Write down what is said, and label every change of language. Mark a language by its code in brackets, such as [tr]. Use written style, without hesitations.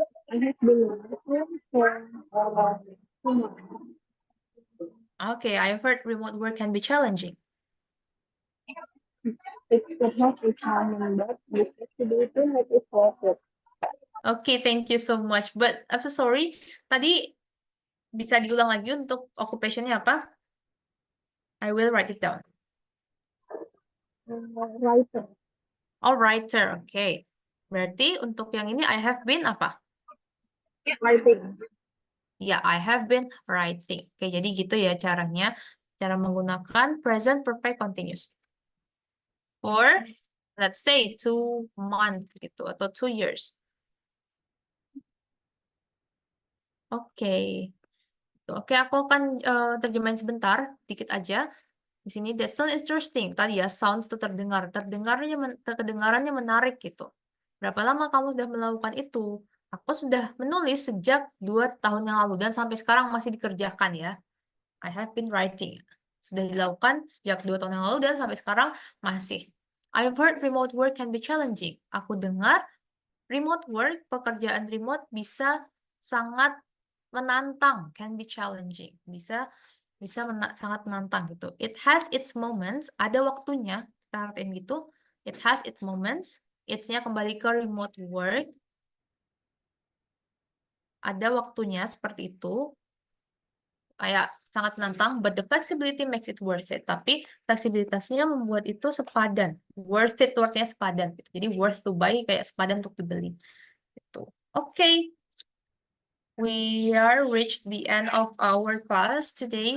[en] I have been working for 2 months. Okay, I've heard remote work can be challenging. It's not a common, but the flexibility makes it worth it. Okay, thank you so much. But I'm so sorry. [id] Tadi bisa diulang lagi untuk occupation-nya apa? [en] I will write it down. Writer. [id] Oh, writer. Oke. Berarti untuk yang ini [en] I have been [id] apa? [en] Writing. [id] Ya, [en] I have been writing. [id] Oke, jadi gitu ya caranya. Cara menggunakan present perfect continuous. [en] For, let's say, 2 months [id] gitu, atau 2 years. Oke. Oke, aku akan terjemahin sebentar, dikit aja. Di sini, [en] that sounds interesting. [id] Tadi ya, sounds itu terdengar. Kedengarannya menarik gitu. Berapa lama kamu sudah melakukan itu? Aku sudah menulis sejak 2 tahun yang lalu dan sampai sekarang masih dikerjakan ya. [en] I have been writing. [id] Sudah dilakukan sejak 2 tahun yang lalu dan sampai sekarang masih. [en] I've heard remote work can be challenging. [id] Aku dengar remote work, pekerjaan remote bisa sangat menantang, [en] can be challenging. [id] Bisa sangat menantang gitu. [en] It has its moments, [id] ada waktunya, kita artiin gitu. [en] It has its moments. It's-nya [id] kembali ke [en] remote work. [id] Ada waktunya seperti itu. Kayak sangat menantang, [en] but the flexibility makes it worth it. [id] Tapi fleksibilitasnya membuat itu sepadan. Worth it, word-nya sepadan. Gitu. Jadi worth to buy kayak sepadan untuk dibeli. Gitu. Oke. [en] We are reached the end of our class today.